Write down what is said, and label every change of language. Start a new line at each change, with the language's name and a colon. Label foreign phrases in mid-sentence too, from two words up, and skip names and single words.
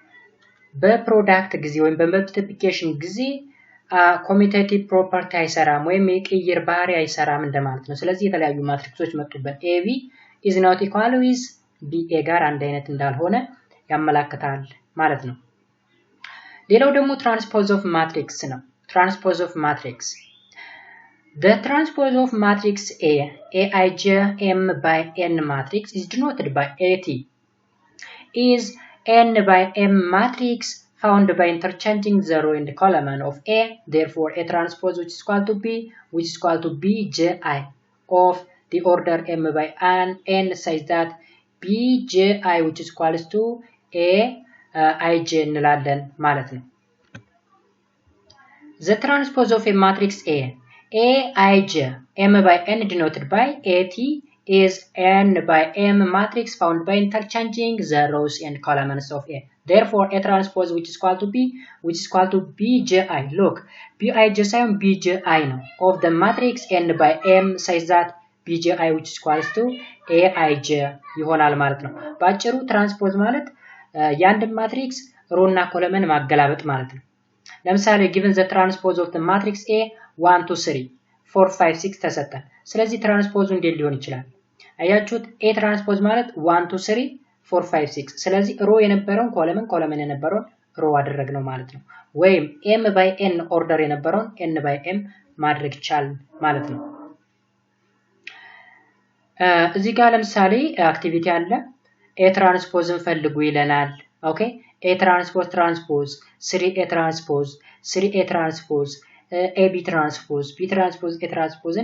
Amharic: በፕሮዳክት ጊዜ ወይም በመልቲፕሊኬሽን ጊዜ
English: commutative property
Amharic: አይሰራም ወይም የቅይር ባህሪ አይሰራም እንደማለት ነው። ስለዚህ የተለያዩ ማትሪክሶች
English: መጡበት AB is not equal with BA
Amharic: ጋር አንድ አይነት እንዳልሆነ ያመለክታል ማለት ነው። ሌላው ደግሞ
English: transpose of matrix ነው። transpose of matrix The transpose of matrix A Aij M by N matrix is denoted by AT is N by M matrix found by interchanging the row and the column of A. Therefore, a transpose which is equal to B, which is equal to Bji of the order M by N such that Bji which is equal to Aij
Amharic: እንላለን ማለት ነው።
English: The transpose of a matrix Aij M by N denoted by AT is N by M matrix found by interchanging the rows and columns of A. Therefore, a transpose which is equal to B, which is equal to Bji.
Amharic: Look, Bij ሳይሆን Bji ነው
English: of the matrix N by M such that Bji which is equal to Aij
Amharic: ይሆናል ማለት ነው። ባጭሩ ትራንስፖዝ ማለት የአንድ ማትሪክስ ሮ እና ኮለመን ማገላበጥ ማለት ነው። ለምሳሌ
English: given the transpose of the matrix A
Amharic: 1 2 3 4 5 6 ተሰጠን። ስለዚህ ትራንስፖዙ እንዴት ሊሆን ይችላል? አያችሁት? A ትራንስፖዝ ማለት 1 2 3 4 5 6 ስለዚህ ሮ የነበረውን ኮለመን የነበረውን ሮ አደረግነው ማለት ነው። ወይም
English: M by N
Amharic: ኦርደር የነበረውን
English: N by M
Amharic: ማድረግ ይቻላል ማለት ነው። እዚህ ጋር ለምሳሌ አክቲቪቲ አለ a ትራንስፖዝን ፈልጉ ይለናል ኦኬ a ትራንስፖዝ 3a ትራንስፖዝ 3a ትራንስፖዝ ab ትራንስፖዝ b ትራንስፖዝ a ትራንስፖዝን